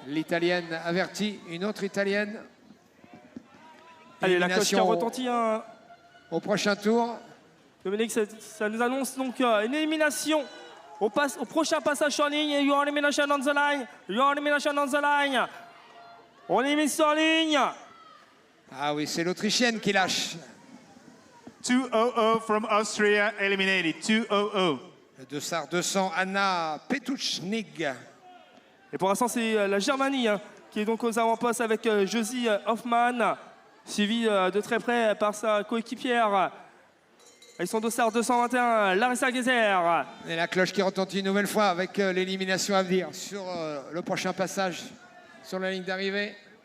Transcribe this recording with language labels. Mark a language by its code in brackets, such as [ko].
[fr] L'Italienne avertie, une autre Italienne. Allez, la cloche qui a Élimination retenti. au prochain tour. Dominique, ça nous annonce donc une élimination au prochain passage sur ligne. [en] You are elimination on the line. You are elimination on the line. [fr] On élimine sur ligne. Ah oui, c'est l'Autrichienne qui lâche. [en] 200 from Austria eliminated. 200. [fr] Le dossard 200, Anna Petuchnig. Et pour l'instant, c'est la Germanie qui est donc aux avant-postes avec Josie Hoffmann, suivie de très près par sa coéquipière. Avec son dossard 221, Larissa Gezer. Et la cloche qui retentit une nouvelle fois avec l'élimination à venir sur le prochain passage sur la ligne d'arrivée.